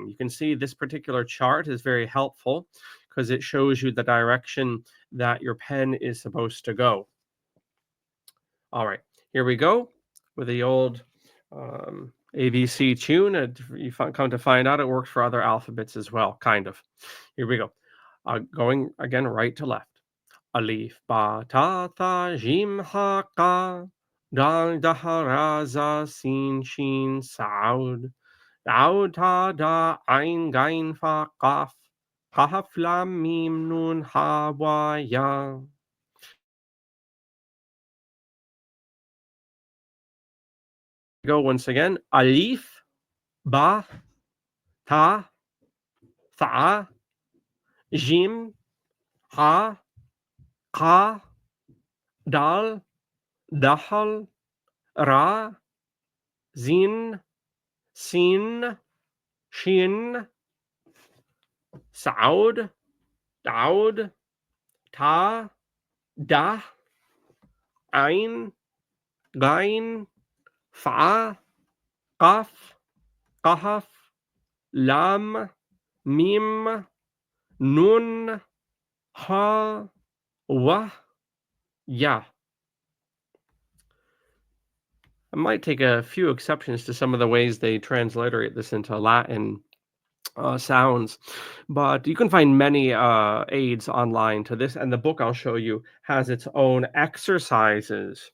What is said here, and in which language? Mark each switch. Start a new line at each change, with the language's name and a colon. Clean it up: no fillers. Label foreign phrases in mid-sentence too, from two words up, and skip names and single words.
English: You can see this particular chart is very helpful because it shows you the direction that your pen is supposed to go. All right, here we go with the old ABC tune. And you come to find out it works for other alphabets as well, kind of. Here we go. Going again right to left.
Arabic: ألف، باء، تاء، ثاء، جيم، حاء، خاء. دال، ذال، راء، زاي، سين، شين، صاد. ضاد، طاء، ظاء، عين، غين، فاء، قاف. كاف، لام، ميم، نون، هاء، واو، ياء.
English: Go once again.
Arabic: ألف، باء، تاء، ثاء، جيم, حاء، خاء، دال، ذال، راء، زاي، سين, شين, صاد، ضاد، طاء، ظاء، عين، غين، فاء، قاف، كاف، لام، ميم، نون، هاء، واو، ياء.
English: I might take a few exceptions to some of the ways they transliterate this into Latin sounds, but you can find many aids online to this, and the book I'll show you has its own exercises.